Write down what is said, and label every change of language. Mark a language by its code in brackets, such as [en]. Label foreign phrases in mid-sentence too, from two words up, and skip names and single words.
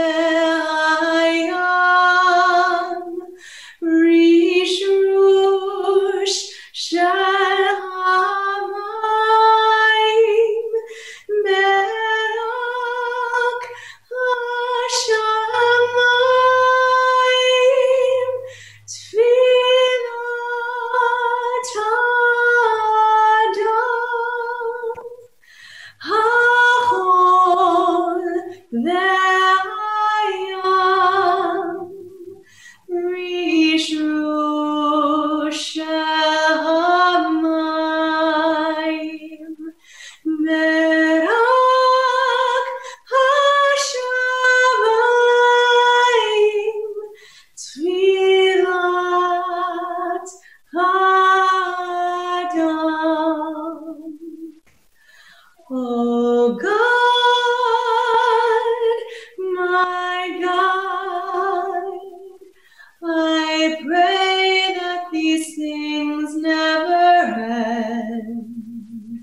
[he] והים, רשרוש של המים, מרק השמים, תפילת אדם, החול והים, רשרוש של המים, מרק השמים, תפילת אדם. [en] Oh God, my God, I pray that these things never end.